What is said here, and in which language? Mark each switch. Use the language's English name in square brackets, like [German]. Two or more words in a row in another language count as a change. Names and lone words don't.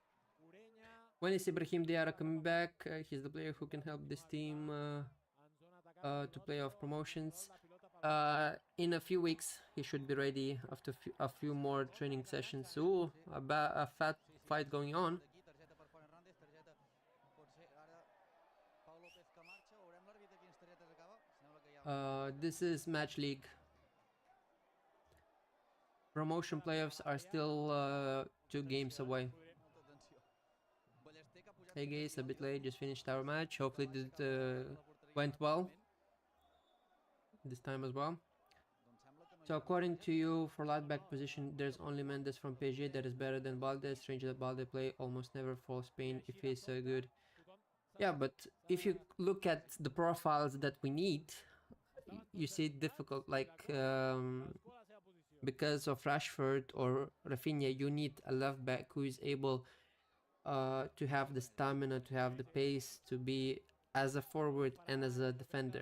[English] When is Ibrahim Diarra coming back? He's the player who can help this team. to playoff promotions. In a few weeks, he should be ready after a few more training sessions. Ooh, a fat fight going on. [Catalan] D'aquí, targeta per Juan Hernández, targeta pot ser ara Pau López que marxa, veurem l'àrbitre quines targetes acaba. Sembla que hi ha [English] This is match league. Promotion playoffs are still 2 games away. [Catalan] molta tensió. Ballester que ha pujat [English] Hey [Catalan] fins [English] guys, [Catalan] aquí [English] a bit [Catalan] al [English] late, [Catalan] final. [English] just finished our match. Hopefully [Catalan] Baixa [English] it [Catalan] cap a la porteria [English] went well [Catalan] ràpidament. [English] this time as well. [Catalan] Doncs sembla que no hi [English] So [Catalan] ha [English] according to [Catalan] targetes. [English] you, for left back position, there's only Mendes from PSG that is better than Balde. Strange that Balde play almost never for Spain if he's so good. Yeah, but if you look at the profiles that we need, you see it difficult. Like because of Rashford or Rafinha, you need a left back who is able to have the stamina, to have the pace, to be as a forward and as a defender.